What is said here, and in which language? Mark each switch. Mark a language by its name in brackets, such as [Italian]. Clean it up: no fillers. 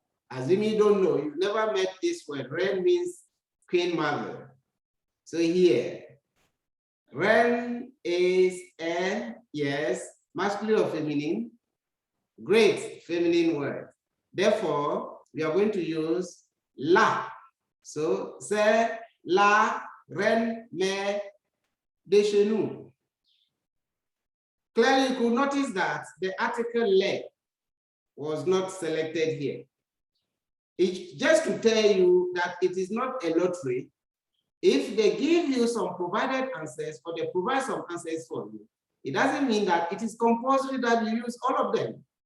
[English] Assuming you don't know, you've never met this word. Reine means queen mother. So here, reine is a, yes, masculine or feminine? Great, feminine word. Therefore, we are going to use la. [French] So, c'est la reine mère de chez nous. [English] Clearly, you could notice that the article le was not selected here. It's just to tell you that it is not a lottery. If they give you some provided answers or they provide some answers for you, it doesn't mean that it is compulsory that you use all of them.